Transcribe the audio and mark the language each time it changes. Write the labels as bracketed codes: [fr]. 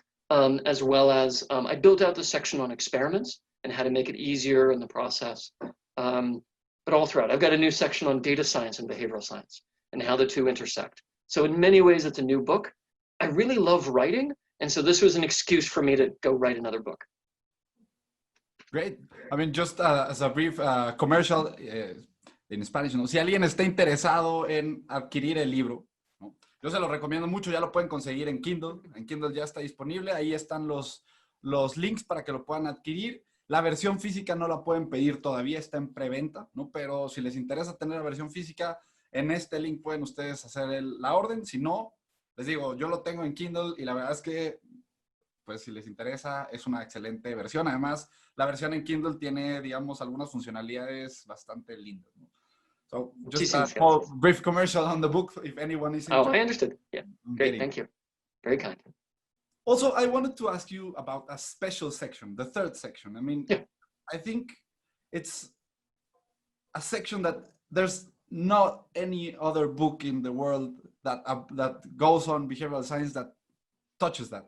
[en] As well as I built out the section on experiments and how to make it easier in the process. But all throughout, I've got a new section on data science and behavioral science and how the two intersect. So in many ways, it's a new book. I really love writing. And so this was an excuse for me to go write another book. Great. I mean, just as a brief commercial [es] en Spanish, ¿no? Si alguien está interesado en adquirir el libro, ¿no? Yo se lo recomiendo mucho, ya lo pueden conseguir en Kindle. En Kindle ya está disponible. Ahí están los links para que lo puedan adquirir. La versión física no la pueden pedir todavía, está en preventa, ¿no? Pero si les interesa tener la versión física, en este link pueden ustedes hacer la orden. Si no, les digo, yo lo tengo en Kindle y la verdad es que, pues si les interesa, es una excelente versión. Además, la versión en Kindle tiene, digamos, algunas funcionalidades bastante lindas, ¿no? [en] So, just a small, brief commercial on the book, if anyone is interested. Oh, I understood. Yeah, great, thank you. Very kind. Also, I wanted to ask you about a special section, the third section. I mean, yeah. I think it's a section that there's not any other book in the world that goes on behavioral science that touches that.